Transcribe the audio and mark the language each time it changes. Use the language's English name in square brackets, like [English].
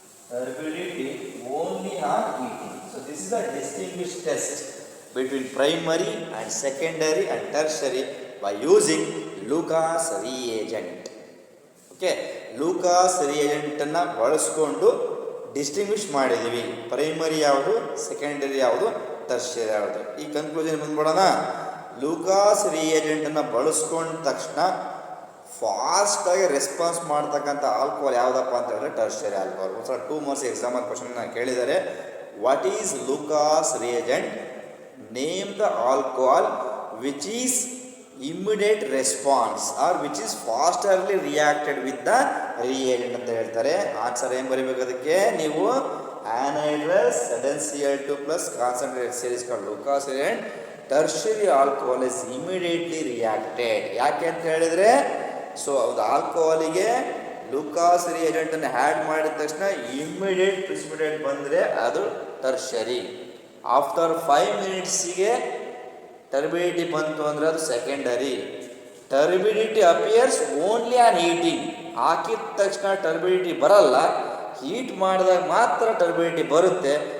[English] Turbidity only on heating. So this is a distinguished test between primary and secondary and tertiary by using Lucas reagent. [Kannada] Okay, Lucas reagent ಅನ್ನು ಬಳಸಿಕೊಂಡು distinguish ಮಾಡಿದ್ದೀವಿ, primary ಯಾವುದು, secondary ಯಾವುದು, tertiary ಯಾವುದು. ಈ conclusion ಬಂದ್ಬಿಡೋಣ. Lucas ರಿಯೇಜೆಂಟನ್ನು ಬಳಸ್ಕೊಂಡ ತಕ್ಷಣ ಫಾಸ್ಟಾಗಿ response ಮಾಡ್ತಕ್ಕಂಥ ಆಲ್ಕೋಹಾಲ್ ಯಾವುದಪ್ಪ ಅಂತ ಹೇಳಿದ್ರೆ ಟರ್ಷರಿ ಆಲ್ಕೋಹಾಲ್. ಒಂದ್ಸಲ 2 ಮಾರ್ಕ್ಸ್ ಎಕ್ಸಾಮಲ್ ಕ್ವಶನ್ನ ಕೇಳಿದ್ದಾರೆ. [English] What is Lucas reagent? Name the alcohol which is immediate response or which is fasterly reacted with the reagent [Kannada] ಅಂತ ಹೇಳ್ತಾರೆ. ಆನ್ಸರ್ ಏನು ಬರೀಬೇಕು ಅದಕ್ಕೆ? ನೀವು [English] anhydrous ZnCl2 plus concentrated series called Lucas reagent. Tertiary alcohol is immediately reacted. [Kannada] ಯಾಕೆ ಅಂತ ಹೇಳಿದರೆ, so ಅದು ಆಲ್ಕೋಹಾಲಿಗೆ ಲೂಕಾಸ್ ರಿಯೇಜೆಂಟನ್ನು ಆ್ಯಡ್ ಮಾಡಿದ ತಕ್ಷಣ ಇಮ್ಮಿಡಿಯೇಟ್ ಪ್ರಿಸಿಪಿಟೇಟ್ ಬಂದರೆ ಅದು ಟರ್ಷರಿ. ಆಫ್ಟರ್ 5 ಮಿನಿಟ್ಸಿಗೆ ಟರ್ಬಿಡಿಟಿ ಬಂತು ಅಂದರೆ ಅದು secondary. [English] Turbidity appears only on heating. [Kannada] ಹಾಕಿದ ತಕ್ಷಣ ಟರ್ಬಿಡಿಟಿ ಬರಲ್ಲ, ಹೀಟ್ ಮಾಡಿದಾಗ ಮಾತ್ರ ಟರ್ಬಿಡಿಟಿ ಬರುತ್ತೆ.